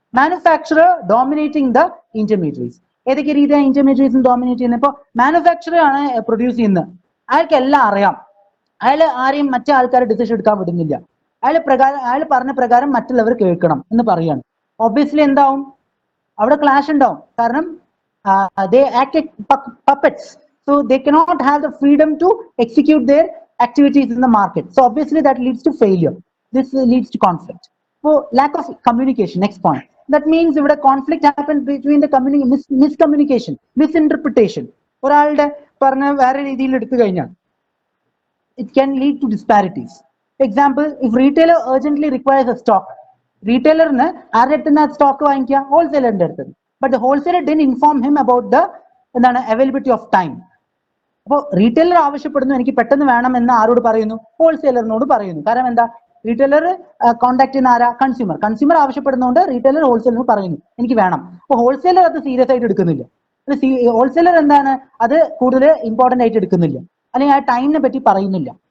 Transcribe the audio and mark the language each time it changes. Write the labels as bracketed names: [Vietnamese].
[English] Manufacturer dominating the intermediaries. [Malayalam] ഏതൊക്കെ രീതിയാണ് intermediaries dominate ചെയ്യുന്നത്? ഇപ്പോൾ മാനുഫാക്ചറർ ആണ് പ്രൊഡ്യൂസ് ചെയ്യുന്നത്, അയാൾക്ക് എല്ലാം അറിയാം, അയാൾ ആരെയും മറ്റേ ആൾക്കാരെ ഡിസിഷൻ എടുക്കാൻ വിടുന്നില്ല, അയാൾ പറഞ്ഞ പ്രകാരം മറ്റുള്ളവർ കേൾക്കണം എന്ന് പറയാണ്. ഒബ്വിയസ്ലി എന്താവും? അവിടെ ക്ലാഷ് ഉണ്ടാവും. [English] കാരണം they act like puppets, so they cannot have the freedom to execute their activities in the market. So obviously that leads to failure. This leads to conflict. So lack of communication, next point. That means if a conflict happens between the miscommunication, misinterpretation, [Malayalam] ഒരാളുടെ പറഞ്ഞ വേറെ രീതിയിൽ എടുത്തു കഴിഞ്ഞാൽ [English] it can lead to disparities. Example, if retailer urgently requires a stock, retailer ne [Malayalam] ആരുടെ അടുത്ത് നിന്ന് stock വാങ്ങിക്കുക? ഹോൾസെയിലറിന്റെ അടുത്ത്. [English] But the wholesaler didn't inform him about the availability of time. [Malayalam] അപ്പോൾ റീറ്റെയിലർ ആവശ്യപ്പെടുന്നു എനിക്ക് പെട്ടെന്ന് വേണം എന്ന് ആരോട് പറയുന്നു? ഹോൾസെയിലറിനോട് പറയുന്നു. കാരണം എന്താ? റീറ്റെയിലർ കോൺടാക്ട് ചെയ്യുന്ന ആരാ? കൺസ്യൂമർ ആവശ്യപ്പെടുന്നതുകൊണ്ട് റീറ്റെയിലർ ഹോൾസെയിലറിന് പറയുന്നു എനിക്ക് വേണം. അപ്പോൾ ഹോൾസെയിലർ അത് സീരിയസ് ആയിട്ട് എടുക്കുന്നില്ല. ഹോൾസെയിലർ എന്താണ് അത് കൂടുതൽ ഇമ്പോർട്ടന്റ് ആയിട്ട് എടുക്കുന്നില്ല, അല്ലെങ്കിൽ ആ ടൈമിനെ പറ്റി പറയുന്നില്ല.